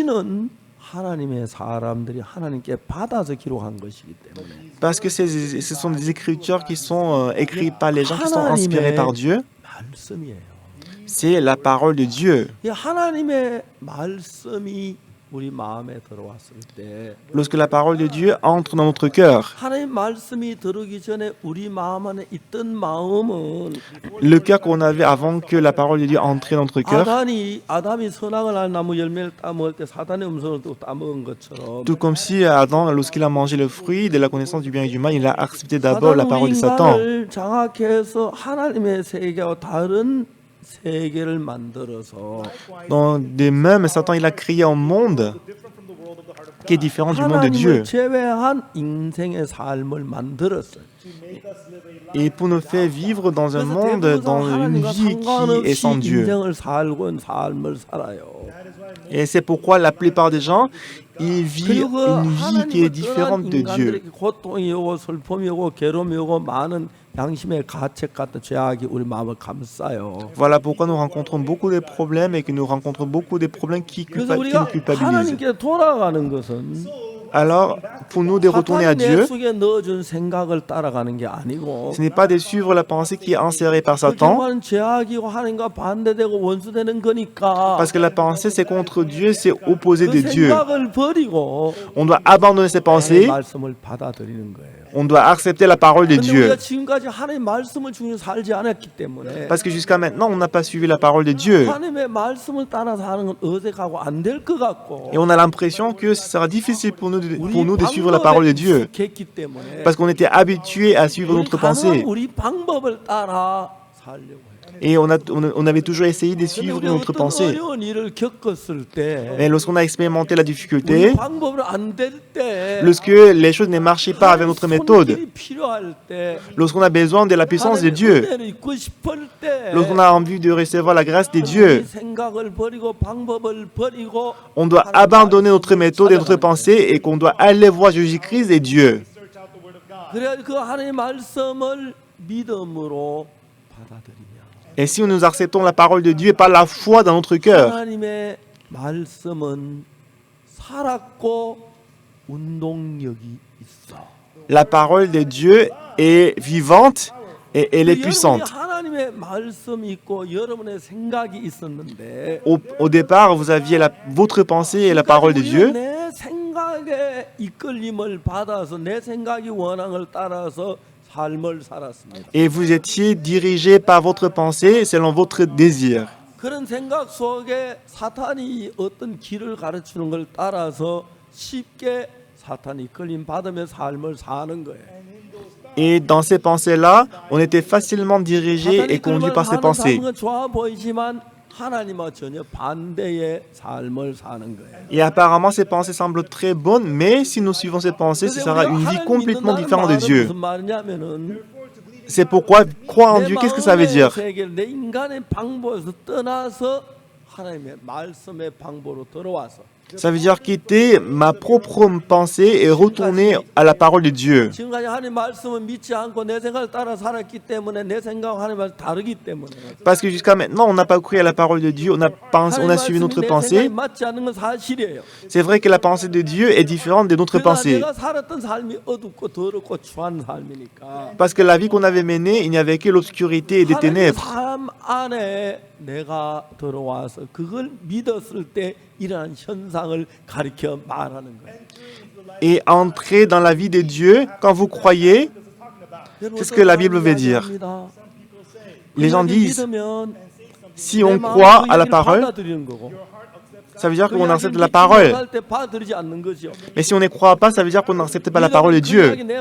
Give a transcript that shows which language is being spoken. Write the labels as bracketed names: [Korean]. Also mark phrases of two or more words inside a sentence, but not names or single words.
[French] Parce que ce sont des Écritures qui sont écrites par les gens qui sont inspirés par Dieu. C'est la parole de Dieu. [Korean] 우리 마음에 들어왔을 때 [French] lorsque la parole de Dieu entre dans notre cœur. [Korean] 하나님 말씀이 들어오기 전에 우리 마음 안에 있던 마음은 [French] Le cœur qu'on avait avant que la parole de Dieu entre dans notre cœur, [Korean] 아담이 선악을 알 나무 열매를 따먹을 때 사단의 음성을 또 따먹은 것처럼 [French] tout comme si Adam, lorsqu'il a mangé le fruit de la connaissance du bien et du mal, il a accepté d'abord la [Korean] 사단은 [French] parole [Korean] 우리 [French] de Satan. [Korean] 인간을 장악해서 하나님의 세계와 다른 세계를 만들어서 [French] De même, Satan, il a créé un monde qui est différent du monde de Dieu. [Korean] 하나님을 제외한 인생의 삶을 만들었어요. [French] Et pour nous faire vivre dans un [Korean] 그래서 [French] monde, [Korean] 대부분 [French] dans une [Korean] 하나님과 [French] vie qui est sans [Korean] 상관없이 [French] Dieu. [Korean] 인생을 살고 있는 삶을 살아요. [French] Et c'est pourquoi la plupart des gens, ils vivent [Korean] 그리고 [French] une vie qui est [Korean] 하나님을 떠난 [French] différente de Dieu. [Korean] 인간들에게 고통이 오고 슬픔이 오고 괴로움이 오고 많은 양심의 가책 같은 죄악이 우리 마음을 감싸요. [French] Voilà pourquoi nous rencontrons beaucoup de problèmes et que nous rencontrons beaucoup de problèmes qui [Korean] 그래서 [French] nous [Korean] 우리가 [French] culpabilisent. [Korean] 하나님께 돌아가는 것은 [French] Alors, pour nous de retourner à [Korean] 사탄이 내 [French] Dieu, [Korean] 속에 넣어준 생각을 따라가는 게 아니고 [French] ce n'est pas de suivre la pensée qui est insérée par [Korean] 그 [French] Satan, [Korean] 결과는 죄악이고 하나님과 반대되고 원수되는 거니까 [French] parce que la pensée c'est contre Dieu, c'est opposé [Korean] 그 [French] de Dieu. [Korean] 생각을 버리고 [French] On doit abandonner ces [Korean] 하나님의 [French] pensées, [Korean] 말씀을 받아들이는 거예요. [French] on doit accepter la parole de [Korean] 근데 [French] Dieu. [Korean] 우리가 지금까지 하나님의 말씀을 중요 살지 않았기 때문에 [French] Parce que jusqu'à maintenant, on n'a pas suivi la parole de Dieu. [Korean] 하나님의 말씀을 따라서 하는 건 어색하고 안 될 것 같고 [French] Et on a l'impression que ce sera difficile pour nous de suivre la [Korean] 방법에 [French] parole de Dieu. [Korean] 익숙했기 때문에 [French] Parce qu'on était habitué à suivre notre pensée. [Korean] 우리 방법을 따라 살려고 해요. [French] Et on avait toujours essayé de [Korean] 근데 [French] suivre [Korean] 우리 [French] notre [Korean] 어떤 [French] pensée. [Korean] 어려운 일을 겪었을 때 [French] Mais lorsqu'on a expérimenté la [Korean] 우리 [French] difficulté, [Korean] 방법으로 안 될 때 [French] lorsque les choses ne marchaient pas avec notre méthode, [Korean] 손길이 필요할 때 [French] lorsqu'on a besoin de la puissance de [Korean] 하나님의 [French] Dieu, [Korean] 은혜를 입고 싶을 때 [French] lorsqu'on a envie de recevoir la grâce de [Korean] 우리 [French] Dieu, [Korean] 생각을 버리고 방법을 버리고 [French] on doit abandonner notre méthode et notre pensée et qu'on doit aller voir Jésus-Christ et Dieu. [Korean] 그래야 그 하나님의 말씀을 믿음으로 받아들이면 [French] Et si nous acceptons la parole de Dieu et par la foi dans notre cœur, [Korean] 하나님의 말씀은 살았고 운동력이 있어. [French] la parole de Dieu est vivante et elle est [Korean] 여러분이 [French] puissante. [Korean] 하나님의 말씀이 있고 여러분의 생각이 있었는데 [French] Au départ, vous aviez votre pensée et la parole de Dieu. [Korean] 내 생각의 이끌림을 받아서 내 생각이 원앙을 따라서 삶을 살았습니다. [French] Et vous étiez dirigé par votre pensée selon votre désir. [Korean] 그런 생각 속에 사탄이 어떤 길을 가르치는 걸 따라서 쉽게 사탄이 이끌림 받으며 삶을 사는 거예요. [French] Et dans ces pensées-là, on était facilement dirigé et conduit par ces pensées. [Korean] 삶은 좋아 보이지만 하나님과 전혀 반대의 삶을 사는 거예요. [French] Et apparemment, ces pensées semblent très bonnes, mais si nous suivons ces pensées, ce sera une vie complètement différente de Dieu. [Korean] 무슨 말이냐면은 [French] C'est pourquoi croire en Dieu, qu'est-ce que ça veut dire? [Korean] 내 인간의 방법에서 떠나서 하나님의 말씀의 방법으로 들어와서 [French] Ça veut dire quitter ma propre pensée et retourner à la parole de Dieu. [Korean] 지금까지 하나님 말씀을 믿지 않고 내 생각을 따라 살았기 때문에 내 생각과 하나님 말씀 다르기 때문에 [French] Parce que jusqu'à maintenant, on n'a pas cru à la parole de Dieu, on a suivi notre pensée. [Korean] 맞지 않는 건 사실이에요. [French] C'est vrai que la pensée de Dieu est différente de notre pensée. [Korean] 내가 살았던 삶이 어둡고 더럽고 추한 삶이니까 [French] Parce que la vie qu'on avait menée, il n'y avait que l'obscurité et des [Korean] 하나님의 [French] ténèbres. [Korean] 삶 안에 내가 들어와서 그걸 믿었을 때 이러한 현상을 가리켜 말하는 거예요. [French] Et entrer dans la vie de Dieu, quand vous croyez, c'est ce que la Bible veut dire. Les gens disent, si on croit à la parole, ça veut dire qu'on accepte la parole. Mais si on ne croit pas, ça veut dire qu'on n'accepte pas la parole de Dieu.